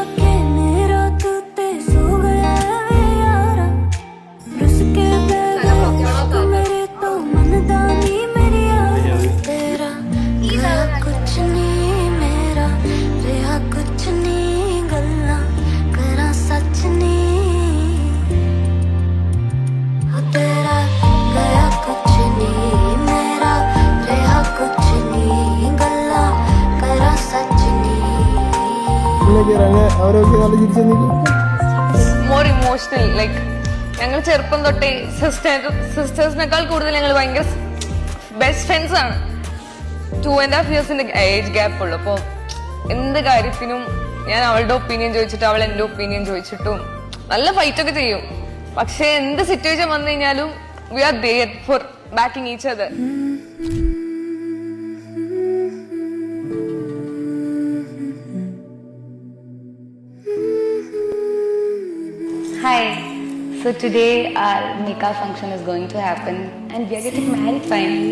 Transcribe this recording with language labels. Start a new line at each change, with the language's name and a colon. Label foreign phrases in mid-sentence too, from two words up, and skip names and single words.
Punjabi: ਕੇ ਮੇਰਾ ਤੂੰ ਤੇ ਸੋ ਗਿਆ ਹੈ ਯਾਰਾ, ਰੁੱਸ ਕੇ ਤੂੰ ਮੇਰੇ ਤੋਂ ਮਨਦਾਨੀ ਮੇਰੀ ਯਾਰ ਤੇਰਾ, ਗਿਆ ਕੁਝ ਨਹੀਂ ਮੇਰਾ, ਰਿਹਾ ਕੁਝ ਨਹੀਂ ਗੱਲਾਂ ਕਰਾਂ ਸੱਚ ਨਹੀਂ, ਹੋ ਤੇਰਾ ਗਿਆ ਕੁਝ ਨਹੀਂ ਮੇਰਾ, ਰਿਹਾ ਕੁਝ ਨਹੀਂ ਗੱਲਾਂ ਕਰਾਂ ਸੱਚ ਨਹੀਂ.
English: More emotional.
Malayalam: ലൈക്ക് ഞങ്ങൾ ചെറുപ്പം തൊട്ടേ സിസ്റ്റേഴ്സിനേക്കാൾ കൂടുതൽ ഞങ്ങൾ ഭയങ്കര
English: best friends
Malayalam: ആണ്. 2.5
English: years age gap
Malayalam: ഉള്ളു. അപ്പോൾ എന്ത് കാര്യത്തിനും ഞാൻ അവളുടെ ഒപ്പീനിയൻ ചോദിച്ചിട്ടും അവൾ എൻ്റെ ഒപ്പീനിയൻ ചോദിച്ചിട്ടും നല്ല ഫൈറ്റൊക്കെ ചെയ്യും. പക്ഷെ എന്ത് സിറ്റുവേഷൻ വന്നു കഴിഞ്ഞാലും
English: we are there for backing each other. Hi. So today our Nikah function is going to happen and we are getting married finally.